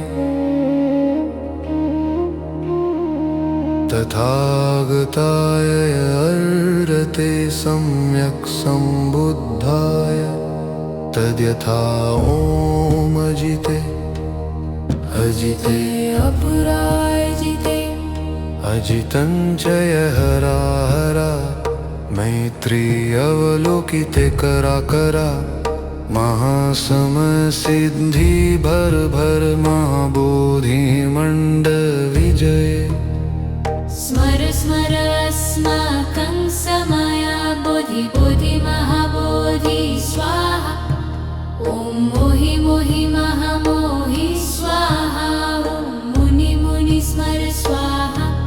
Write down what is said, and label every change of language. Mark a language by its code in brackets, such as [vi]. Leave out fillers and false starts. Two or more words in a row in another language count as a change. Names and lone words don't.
[sa] तथागताय अर्हते सम्यक् सम्बुद्धाय तद्यथा ॐ अजिते अजिते अपराजिते अजितं च हरा हरा मैत्री अवलोकिते करा करा महासमय सिद्धि भर भर महाबोधि मंड विजय। स्मर स्मर अस्माकं समया बोधि बोधि महाबोधि स्वाहा ॐ मोहि मोहि महामोहि स्वाहा ॐ मुनि मुनि स्मर स्वाहा।